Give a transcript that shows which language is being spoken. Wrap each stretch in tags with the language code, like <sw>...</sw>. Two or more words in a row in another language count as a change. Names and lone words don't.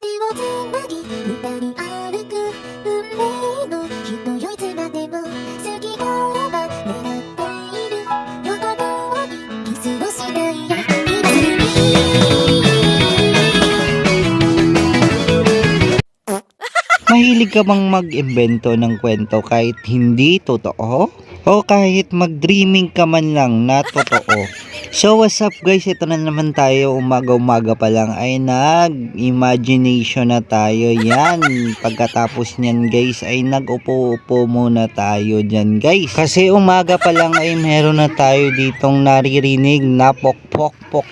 <ja>つなぎ二人歩く運命の人よいつまでも好きからば狙っている横顔にキスをしたいや今すぐに</ja> <tl>Mahilig ka bang mag-imbento ng kwento kahit hindi totoo? O kahit mag-dreaming ka man lang na totoo?</tl> <en>So what's up guys,</en> <tl>ito na naman tayo, umaga-umaga pa lang ay nag-imagination na tayo. Yan, pagkatapos niyan guys ay nag-upo-upo muna tayo dyan guys. Kasi umaga pa lang ay meron na tayo ditong naririnig na pok-pok-pok.</tl>